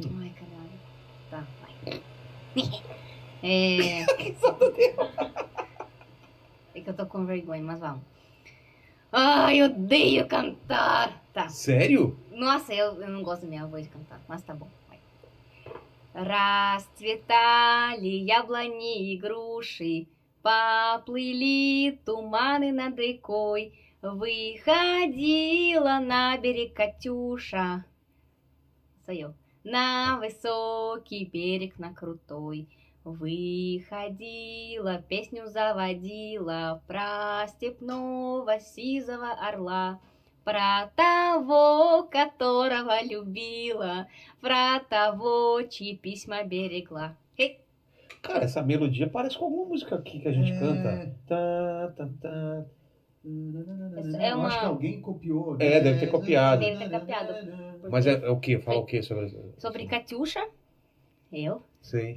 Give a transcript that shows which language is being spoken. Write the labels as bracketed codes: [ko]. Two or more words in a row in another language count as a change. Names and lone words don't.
[pt] Ai, caralho. Tá, vai. É que eu tô com vergonha, mas vamos. Ai, eu odeio cantar. Tá. Sério? Nossa, eu não gosto da minha voz de cantar, mas tá bom. Vai. [ru] Расцветали яблони и груши, поплыли туманы над рекой. Выходила на берег Катюша. Сою. На высокий берег, на крутой. Выходила, песню заводила про степного сизого орла. Про того, которого любила. Про того, чьи письма берегла. [pt] Cara, essa melodia parece com alguma música aqui que a gente canta. Eu acho que alguém copiou. Deve ter copiado. Deve ter copiado. Mas é o quê? Fala o quê sobre... Sobre Katiusha. Sim.